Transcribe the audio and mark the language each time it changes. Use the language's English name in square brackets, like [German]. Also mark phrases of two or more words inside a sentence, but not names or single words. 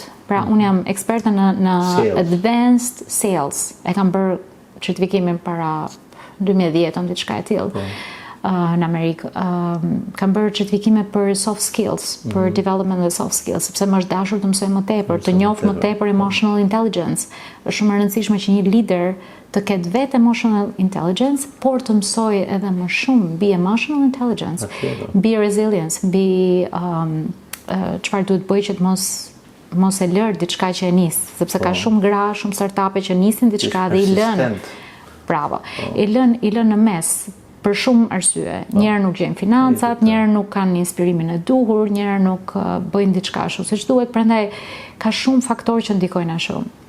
[Albanian] Pra unë jam eksperte në [English] advanced sales. [Albanian] E kam bërë certifikimin para 2010, diçka e tillë. Në Amerikë. Kam bërë certifikime për [English] soft skills, [Albanian] për development dhe [English] soft skills, [Albanian] sepse më është dashur të mësoj më tepër, të njoh më tepër [English] emotional intelligence. [Albanian] Është shumë e rëndësishme që një lider të ketë vetë [English] emotional intelligence, [Albanian] por të mësoj edhe më shumë mbi [English] emotional intelligence, [Albanian] mbi resilience, mbi çfarë duhet bëj që të mos e lër diçka që e nis, sepse ka shumë gra, shumë startupe që nisin diçka dhe i lën. Bravo. I lën në mes. Për shumë arsye. Njerë nuk gjejnë financat, njerë nuk kanë inspirimin e duhur, njerë nuk bëjnë diçka ashtu siç duhet, prandaj ka shumë faktorë që ndikojnë ashtu.